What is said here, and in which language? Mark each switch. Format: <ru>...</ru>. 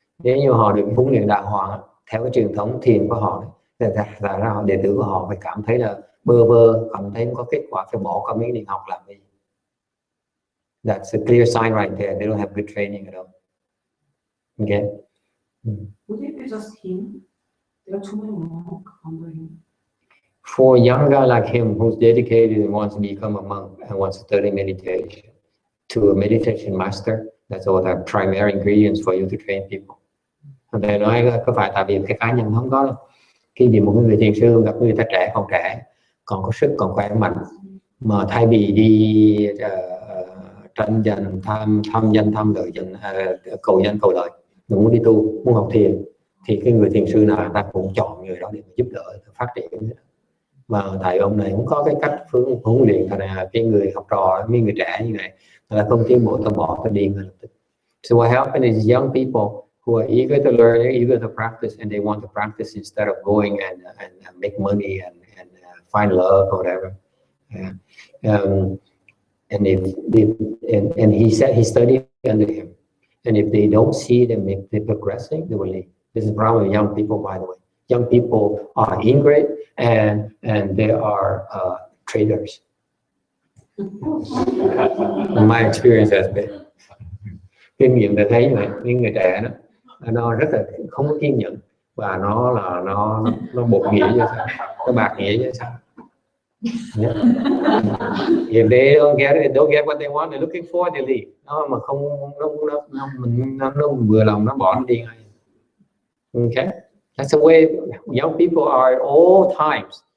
<vi>Nếu như họ được huấn luyện đàng hoàng theo cái truyền thống thiền của họ, thì ra đệ tử của họ phải cảm thấy là bơ vơ, cảm thấy không có kết quả, phải bỏ qua Miến Điện học làm gì.</vi> <en>That's a clear sign right there. They don't have good training at all. Okay. Would it be just him? There are too many monks under him. For a young guy like him who's dedicated and wants to become a monk and wants to study meditation, to a meditation master, that's all the primary ingredients for you to train people.</en> <vi>Thầy nói có phải tại vì cái cá nhân không có đâu. Khi bị một người thiền sư gặp người ta trẻ, còn trẻ, còn có sức, còn khỏe mạnh, mà thay vì đi tranh giành, tham danh, tham lợi, cầu danh cầu lợi, muốn đi tu, muốn học thiền, thì cái người thiền sư nào ta cũng chọn người đó để giúp đỡ phát triển. Mà thầy ông này cũng có cái cách huấn luyện, thành là cái người học trò, mấy người trẻ như này là không tiến bộ, ta bỏ, ta đi ngay lập tức.</vi> <en>So what happens is young people who are eager to learn, eager to practice, and they want to practice instead of going and make money and find love or whatever. Yeah. And he said he studied under him. And if they don't see them, if they're progressing, they will leave. This is the problem with young people, by the way. Young people are ingrate and they are traders. My experience has been.</en> <vi>Kinh nghiệm đã thấy vậy, những người trẻ đó, nó rất là không có kiên nhẫn và nó bột nghĩa như sao, nó bạc nghĩa như sao. Yeah.</vi> <en>If they don't get what they want, they're looking for, they leave.</en> <vi>Nó mà không nó vừa lòng nó bỏ nó đi ngay.</vi> <en>Okay, that's the way young people are at all times.</en>